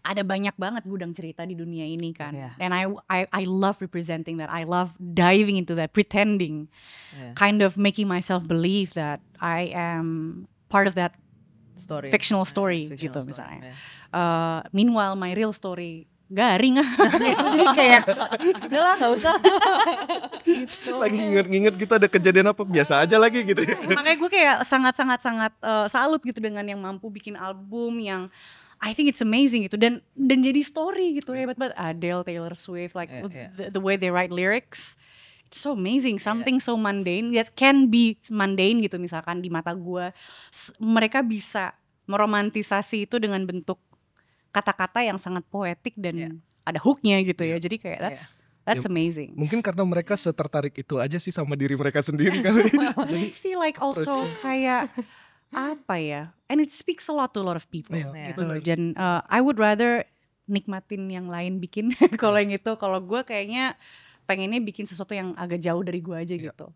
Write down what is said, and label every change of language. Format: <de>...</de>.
<id>Ada banyak banget gudang cerita di dunia ini kan.</id> <en>Yeah. And I love representing that. I love diving into that, pretending, kind of making myself believe that I am part of that Story. fictional story Fictional</en> <id>gitu</id> <en>story,</en> <id>misalnya.</id> <en>Meanwhile my real story</en> <id>garing jadi kayak udahlah nggak usah gitu. Lagi nginget gitu ada kejadian apa biasa aja lagi gitu. Makanya gue kayak sangat salut gitu dengan yang mampu bikin album yang</id> <en>I think it's amazing</en> <id>gitu dan jadi story gitu, hebat banget.</id> <en>Adele, Taylor Swift, like the way they write lyrics, it's so amazing. Something so mundane that can be mundane</en> <id>gitu, misalkan di mata gue mereka bisa meromantisasi itu dengan bentuk kata-kata yang sangat poetik dan ada hooknya gitu ya. Jadi kayak</id> <en>that's amazing.</en> <id>Mungkin karena mereka setertarik itu aja sih sama diri mereka sendiri kan.</id> <en>I feel like also</en> <id>kayak apa ya?</id> <en>And it speaks a lot to a lot of people</en> <id>gitu loh. Dan</id> <en>I would rather</en> <id>nikmatin yang lain bikin kalau yang itu. Kalau gue kayaknya pengennya bikin sesuatu yang agak jauh dari gue aja gitu.</id>